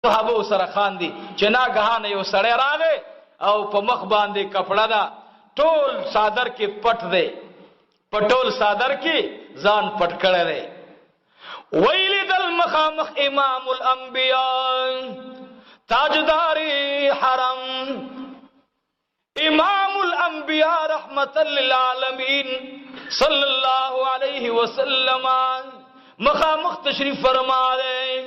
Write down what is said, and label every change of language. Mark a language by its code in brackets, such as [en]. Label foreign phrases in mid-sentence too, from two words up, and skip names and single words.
[ps] صحابه سره خاندي چې ناګهانه یو سړی راغی او په مخ باندې کپڑا دا ټول صادر کې پټ دی، پټول صادر کې ځان پټ کړی دی. ویلد المخامخ امام الانبیاء تاجداری حرم، امام الانبیاء [ar] رحمت للعالمین صلی اللہ علیہ وسلم [ps] مخامخ تشریف فرما دے.